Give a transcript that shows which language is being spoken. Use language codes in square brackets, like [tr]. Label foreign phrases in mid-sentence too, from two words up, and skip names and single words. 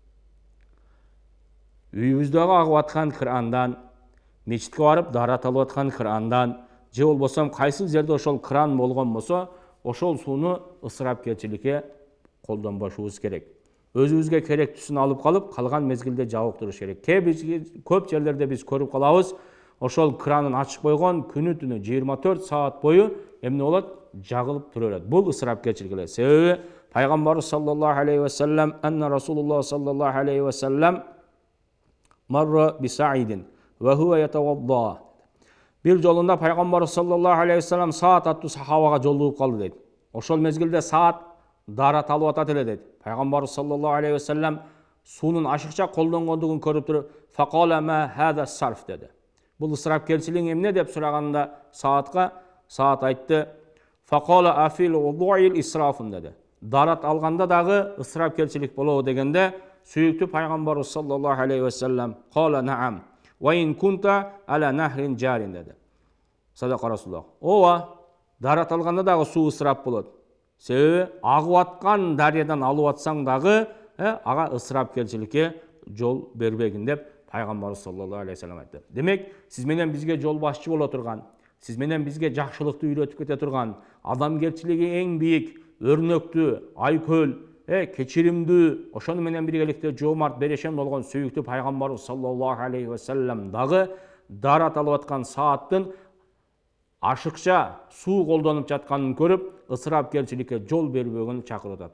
[ky] Үйүбүздөгү агып аткан крандан, мечитке барып дарат алып аткан крандан, же болбосо кайсыл жерде ошол кран болгон болсо, ошол сууну ысырапкерчиликке колдонбошубуз керек. Өзүбүзгө керектүүсүн алып калып, калган мезгилде жабып туруш керек. Көп жерлерде биз көрүп калабыз, ошол кранын ачып койгон, күнү түнү 24 саат бою эмне болот? Жагылып тура берет. Бул ысырапкерчилик эле. Себеби пайгамбарыбыз [ar] صلى الله عليه وسلم، أن رسول الله صلى الله عليه وسلم مر بسعد وهو يتوضأ. [ky] Бир жолунда пайгамбарыбыз [ar] صلى الله عليه وسلم [ky] Саат аттуу сахабага жолугуп калды дейт. Ошол мезгилде Саат дарат алып атат эле дейт. Пайгамбарыбыз [ar] صلى الله عليه وسلم [ky] суунун ашыкча колдонгондугун көрүп туруп, [ar] فقال ما هذا سرف деди. [ky] Бул ысырапкерчилик эмне деп сураганда Саат айтты, [ar] فقال أفي الوضوء إسراف [ky] деди. Дарат алганда дагы ысырапкерчилик болобу дегенде, сүйүктүү пайгамбарыбыз [ar] صلى الله عليه وسلم قال نعم وإن كنت على نهر جار [ky] деди. [ar] صدق رسول الله. [ky] Ооба, дарат алганда дагы суу ысырап болот. Себеби агып аткан дарыядан алып атсаң дагы ага ысырапкерчиликке жол бербегин деп пайгамбарыбыз [ar] صلى الله عليه وسلم [ky] айтты. Демек, сиз менен бизге жол башчы боло турган, сиз менен бизге жакшылыкты үйрөтүп кете турган, адамгерчилиги эң бийик, өрнөктүү, айкөл, кечиримдүү, ошону менен биргеликте жоомарт берешен болгон сүйүктүү пайгамбарыбыз [ar] صلى الله عليه وسلم [ky] дагы дарат алып аткан сааттын ашыкча суу колдонуп жатканын көрүп, ысырапкерчиликке жол бербөгөн чакырып атат.